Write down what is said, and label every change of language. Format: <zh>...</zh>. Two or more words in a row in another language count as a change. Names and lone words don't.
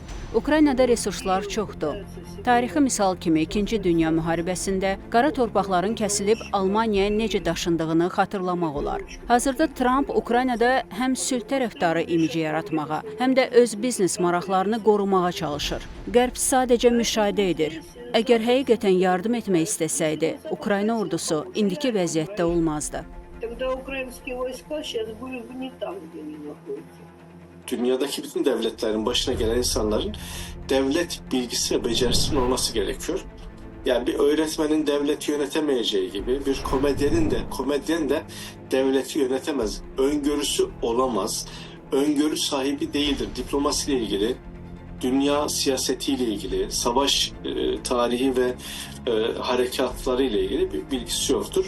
<az>Ukraynada resurslar çoxdur. Tarixi misal kimi 2-ci Dünya müharibəsində qara torpaqların kəsilib Almaniyaya necə daşındığını xatırlamaq olar. Hazırda Trump Ukraynada həm sülh tərəfdarı imici yaratmağa, həm də öz biznes maraqlarını qorumağa çalışır. Qərb sadəcə müşahidə edir. Əgər həqiqətən yardım etmək istəsəydi, Ukrayna ordusu indiki vəziyyətdə olmazdı.</az> <ru>Тогда украинские войска сейчас были бы не там, где они находятся.</ru> <tr>Dünyadaki bütün devletlerin başına gelen insanların devlet bilgisi ve becerisinin olması gerekiyor. Yani bir öğretmenin devleti yönetemeyeceği gibi bir komedyen de devleti yönetemez. Öngörüsü olamaz. Öngörü sahibi değildir. Diplomasiyle ilgili, dünya siyasetiyle ilgili, savaş tarihi ve harekatları ile ilgili bir bilgisi yoktur.</tr>